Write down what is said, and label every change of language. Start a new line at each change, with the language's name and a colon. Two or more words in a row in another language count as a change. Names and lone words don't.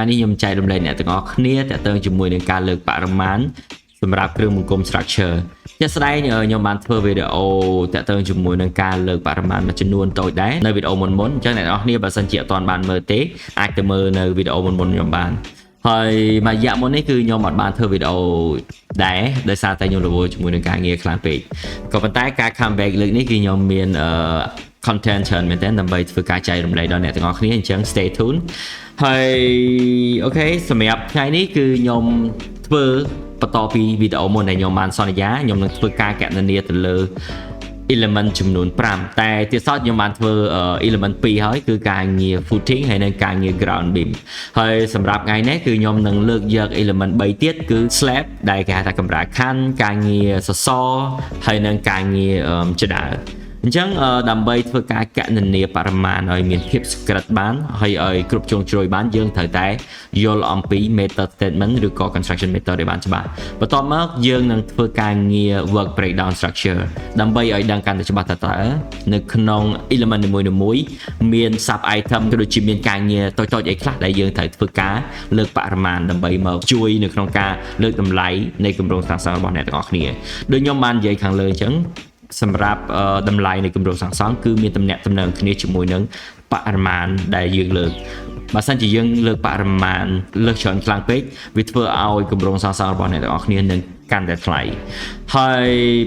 Khmer: នេះខ្ញុំចែករំលែកអ្នកទាំងអស់គ្នាទាក់ទងជាមួយនឹងការលើកបរិមាណសម្រាប់គ្រឿងបង្គុំ structure ជាក់ស្ដែងខ្ញុំបានធ្វើវីដេអូតាក់ទងជាមួយនឹងការលើកបរិមាណមួយចំនួនតូចដែរនៅវីដេអូមុនអញ្ចឹងអ្នកនរគ្នាបើសិនជាអត់ទាន់បានមើលទេអាចទៅមើលនៅវីដេអូមុនខ្ញុំបានហើយមួយរយៈមុននេះគឺខ្ញុំអត់បានធ្វើវីដេអូដែរដោយសារតែខ្ញុំរវល់ជាមួយនឹងការងារខ្លាំងពេកក៏ប៉ុន្តែការ comeback លើកនេះគឺខ្ញុំមាន content ច្រើនមែនទែនដើម្បីធ្វើការចែករំលែកដល់អ្នកទាំងអស់គ្នាអញ្ចឹង
English: stay tuned
Khmer: ហើយអូខេសម្រាប់ថ្ងៃនេះគឺខ្ញុំធ្វើបន្តពីវីដេអូមុនដែលខ្ញុំបានសន្យាខ្ញុំនឹងធ្វើការកណនាទៅលើ element ចំនួន5តែទៀតសោតខ្ញុំបានធ្វើ element 2ហើយគឺការងារ footing ហើយនិងការងារ
English: ground beam
Khmer: ហើយសម្រាប់ថ្ងៃនេះគឺខ្ញុំនឹងលើក យក element 3ទៀតគឺ slab ដែលគេហៅថាកម្រាលខ័ណ្ឌការងារសសរហើយនិងការងារចដាលអញ្ចឹងដើម្បីធ្វើការកណនាបរិមាណឲ្យមានភាពសុក្រិតបានហើយឲ្យ គ្រប់ជ្រុងជ្រោយបានយើងត្រូវតែយល់អំពី
English: method statement
Khmer: ឬក៏
English: construction method
Khmer: ឲ្យបានច្បាស់បន្ទាប់មកយើងនឹងធ្វើការងារ
English: work breakdown structure
Khmer: ដើម្បីឲ្យ ដឹងកាន់តែច្បាស់តើនៅក្នុង element នីមួយៗមាន
English: sub item
Khmer: ក៏ដូចជាមានការងារតូចៗអីខ្លះដែលយើងត្រូវធ្វើការលើកបរិមាណដើម្បីមកជួយនៅក្នុងការលើកតម្លៃនៃគម្រោងសាងសង់របស់អ្នកទាំងអស់គ្នាដូចខ្ញុំបាននិយាយខាងលើអញ្ចឹងសម្រាប់តម្លៃនៃគម្រោងសាងសង់គឺមានតំណែងគ្នាជាមួយនឹងបរិមាណដែលយើងលើកបើសិនជាយើងលើកបរិមាណលើសច្រើនខ្លាំងពេកវាធ្វើឲ្យគម្រោងសាងសង់របស់អ្នកទាំងអស់គ្នានឹងកាន់តែថ្លៃហើយបើ